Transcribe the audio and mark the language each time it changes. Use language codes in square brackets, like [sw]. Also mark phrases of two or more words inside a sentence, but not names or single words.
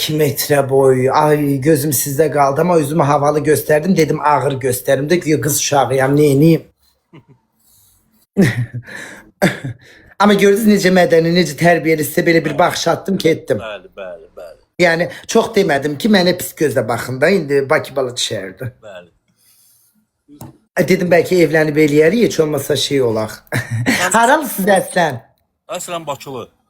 [tr] 2 metre boy. Ay gözüm sizde kaldı ama yüzümü havalı gösterdim. Dedim ağır gösterim de güya kız uşağıyam neyiniyim. [az] Ama gördünüz necə mədəni, necə tərbiyəli sizə belə bir baxış attım ki etdim. Bəli, bəli, bəli, Yani çox demədim ki mənə pis gözlə baxın da indi Bakı balı düşərdi. bəli. Dedim belki evlənib eləyərik, heç olmasa şey olaq. Haralısınız əslən? Əslən Bakılı.